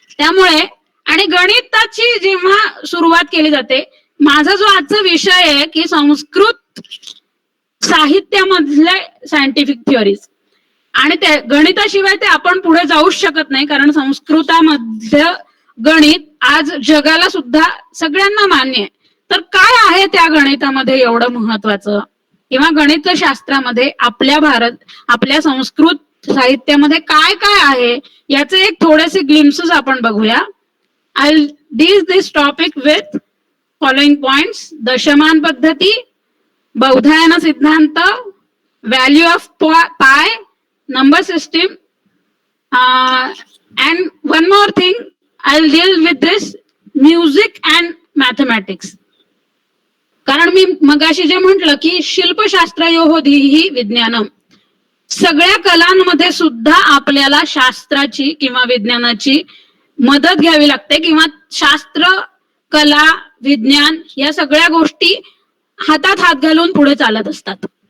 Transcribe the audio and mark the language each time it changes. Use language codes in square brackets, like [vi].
[mr] त्यामुळे आणि गणिताची जेव्हा सुरुवात केली जाते, माझा जो आजचा विषय आहे की संस्कृत साहित्यामधले सायंटिफिक थिअरीज, आणि त्या गणिताशिवाय ते आपण पुढे जाऊच शकत नाही, कारण संस्कृतामधलं गणित आज जगाला सुद्धा सगळ्यांना मान्य आहे. तर काय आहे त्या गणितामध्ये एवढं महत्वाचं, किंवा गणितशास्त्रामध्ये आपल्या संस्कृत साहित्यामध्ये काय काय आहे याचे एक थोडेसे ग्लिम्सेस आपण बघूया. [en] I'll deal this topic with following points: दशमान पद्धती, बौधायन सिद्धांत, value of pi, number system, and one more thing, I'll deal with this music and mathematics. [mr] कारण मी मगाशी जे म्हटलं की [sa] शिल्पशास्त्रयोः धीहि विज्ञानम, [mr] सगळ्या कलांमध्ये सुद्धा आपल्याला शास्त्राची किंवा विज्ञानाची मदत घ्यावी लागते, किंवा शास्त्र, कला, विज्ञान या सगळ्या गोष्टी हातात हात घालून पुढे चालत असतात.